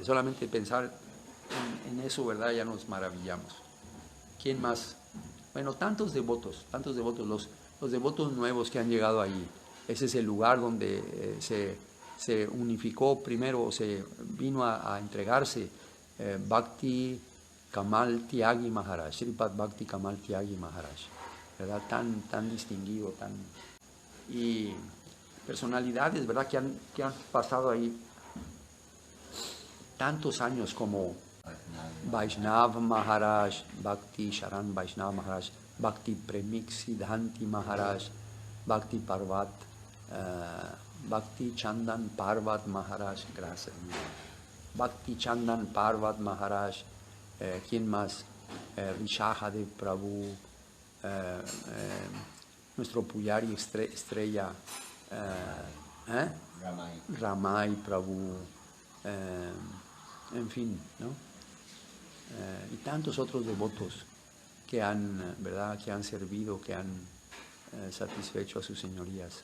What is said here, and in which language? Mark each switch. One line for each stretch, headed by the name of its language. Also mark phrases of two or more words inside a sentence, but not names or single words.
Spanish: Solamente pensar en eso, ¿verdad? Ya nos maravillamos. ¿Quién más? Bueno, tantos devotos, los devotos nuevos que han llegado ahí. Ese es el lugar donde se unificó primero, se vino a entregarse Bhakti Kamal Tyagi Maharaj, Sripad Bhakti Kamal Tyagi Maharaj, ¿verdad? Tan distinguido, y personalidades, ¿verdad?, que han pasado ahí tantos años como Vaishnav Maharaj, Bhakti Sharan Vaishnav Maharaj, Bhakti Premik Siddhanti Maharaj, Bhakti Parvat, Bhakti Chandan Parvat Maharaj, gracias. Bhakti Chandan Parvat Maharaj, ¿quién más? Rishahadev Prabhu, nuestro Puyari estrella, Ramai Prabhu, en fin, ¿no? Y tantos otros devotos que han, ¿verdad?, que han servido, que han satisfecho a sus señorías.